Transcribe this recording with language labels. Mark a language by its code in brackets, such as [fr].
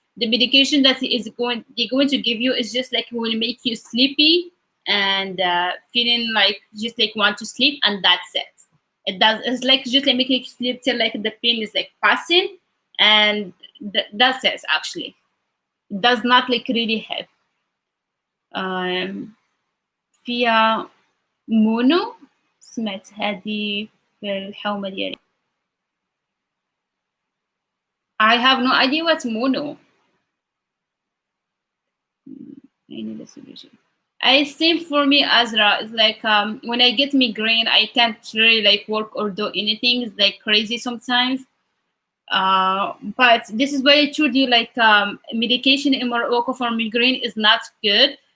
[en] The medication that is going they're going to give you is just like will make you sleepy and feeling like just like want to sleep, and that's it. It's like just like making you sleep till like the pain is like passing, and that's it actually. It does not like really help. [ar] um, فيها مونو. سمعت هذه في الحومة ديالي. [en] I have no idea what's mono. I need a solution. I think for me, Azra, is like when I get migraine, I can't really like work or do anything. It's like crazy sometimes. But this is why I told you like medication in Morocco for migraine is not good.